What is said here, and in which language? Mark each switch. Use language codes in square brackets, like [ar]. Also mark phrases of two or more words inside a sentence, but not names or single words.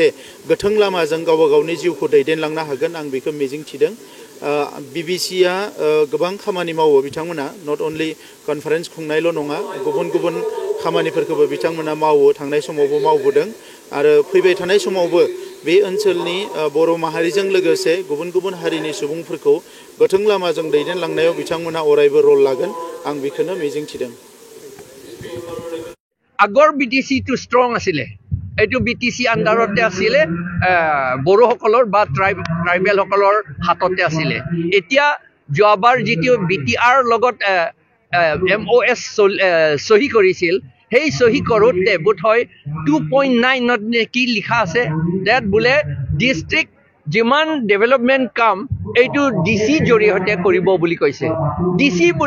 [brx] गोथों लामाजों गावबा गावनि जिउखौ दैदेनलांनो हागोन आं बेखौ मिजिंथिदों बिबिसिआ गोबां खामानि मावो बिथांमोना [en] not only conference [brx] खुंनायल' नङा गुबुन गुबुन खामानिफोरखौबो बिथांमोना मावो थांनाय समावबो मावबोदों आरो फैबाय थानाय समावबो बे ओनसोलनि बर' माहारिजों लोगोसे गुबुन गुबुन हारिनि सुबुंफोरखौ गोथों लामाजों दैदेनलांनायाव बिथांमोना अरायबो रल लागोन आं बेखौनो मिजिंथिदों [as] আগৰ বিটিসি [en] too strong [as] আছিলে এইটো বিটিসি আন্ডাৰতে আছিলে বড়োসকলৰ বা ট্ৰাইবেল সকলৰ হাততে আছিলে এতিয়া যোৱাবাৰ যেটো বিটিআৰ লগত এমঅএছ সহি কৰিছিল সেই সহি কৰোতে বোধহয় 2.9 নত কি লিখা আছে দ্যাট বোলে ডিস্ট্ৰিক্ট যিমান ডেভেলপমেন্ট কাম এইটো ডিসি জৰিয়তে কৰিব বুলি কৈছে ডিসি বুলি